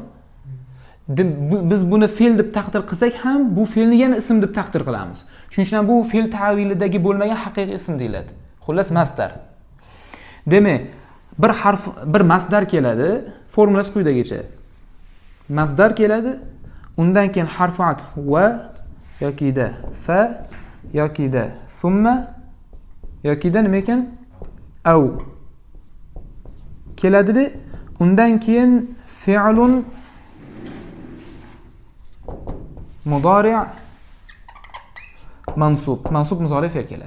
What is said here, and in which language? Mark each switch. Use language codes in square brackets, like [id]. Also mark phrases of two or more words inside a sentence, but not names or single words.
[uz] Biz buni fe'l deb taqdir qilsak ham, bu fe'lni yana ism deb taqdir qilamiz. Shuning uchun ham bu fe'l ta'vilidagi bo'lmagan haqiqiy ism deyiladi. Xullas masdar. Demak, bir masdar keladi, formulasi quyidagicha. Masdar keladi, undan keyin [ar] حرف عطف [uz] va yoki da fa yoki da thumma yoki da nima ekan? Au keladi-da, undan keyin [ar] فعل مضارع منصوب [uz] mudori' fe'l keladi.